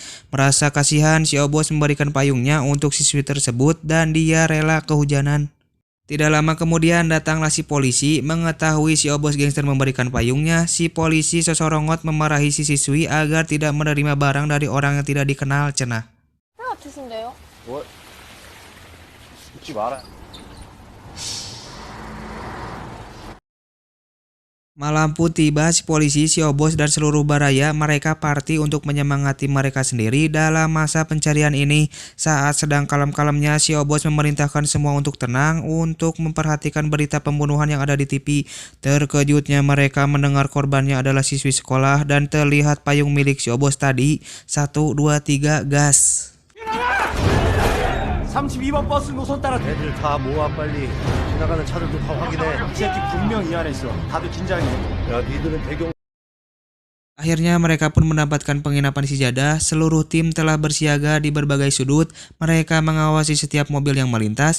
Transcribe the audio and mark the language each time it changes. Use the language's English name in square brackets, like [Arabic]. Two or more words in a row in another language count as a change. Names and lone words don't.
[Indonesian] Merasa kasihan, si Obos memberikan payungnya untuk siswi tersebut dan dia rela kehujanan. Tidak lama kemudian datanglah si polisi. Mengetahui si Obos gangster memberikan payungnya, si polisi sesorongot memarahi si siswi agar tidak menerima barang dari orang yang tidak dikenal, cenah. [Korean] 같으신데요? 뭐? 웃지 마라. [Indonesian] Malam pun tiba, si polisi, si Obos dan seluruh baraya mereka party untuk menyemangati mereka sendiri dalam masa pencarian ini. Saat sedang kalem-kalemnya, si Obos memerintahkan semua untuk tenang untuk memperhatikan berita pembunuhan yang ada di TV. Terkejutnya mereka mendengar korbannya adalah siswi sekolah dan terlihat payung milik si Obos tadi. 1, 2, 3, gas. [Korean] 32번 버스 노선 따라 애들 다 모아 빨리. 지나가는 차들도 다 확인해. 이 새끼 분명 이 안에 있어. 다들 긴장해. 야 니들은 대경. [Indonesian] Akhirnya mereka pun mendapatkan penginapan si Jadah. Seluruh tim telah bersiaga di berbagai sudut. Mereka mengawasi setiap mobil yang melintas.